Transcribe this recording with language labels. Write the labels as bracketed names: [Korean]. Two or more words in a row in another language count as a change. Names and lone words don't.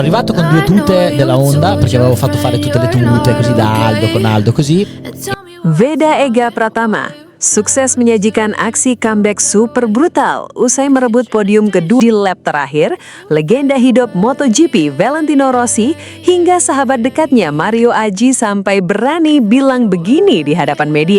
[Italian] Arrivato con due tute della Honda perché avevo fatto fare tutte le tute così da Aldo con Aldo così. [Indonesian] Veda Ega Pratama sukses menyajikan aksi comeback super brutal usai merebut podium kedua di lap terakhir. Legenda hidup MotoGP Valentino Rossi hingga sahabat dekatnya Mario Aji sampai berani bilang begini di hadapan media.